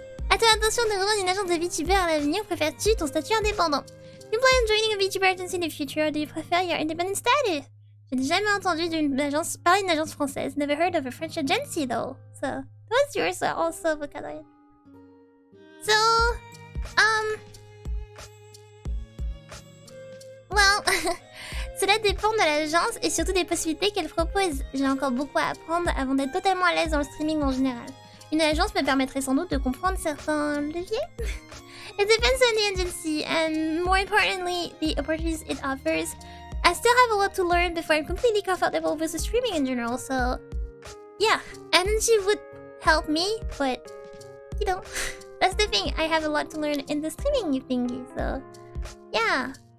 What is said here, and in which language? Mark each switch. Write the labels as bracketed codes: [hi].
[fr] As-tu l'intention de rejoindre une agence de VTuber à l'avenir ou préfères-tu ton statut indépendant? [en] Do you plan on joining a VTuber agency in the future or do you prefer your independent status? [fr] J'ai jamais entendu parler d'une agence française. [en] Never heard of a French agency though. So, what's yours also, Vocaloid? [fr] So, well, cela dépend de l'agence et surtout des possibilités qu'elle propose. J'ai encore beaucoup à apprendre avant d'être totalement à l'aise dans le streaming en général. Une agence me permettrait sans doute de comprendre certains leviers. [en] It depends on the agency and more importantly, the opportunities it offers. I still have a lot to learn before I'm completely comfortable with the streaming in general, so yeah, agency would help me, but you know, that's the thing. I have a lot to learn in the streaming thingy, so yeah.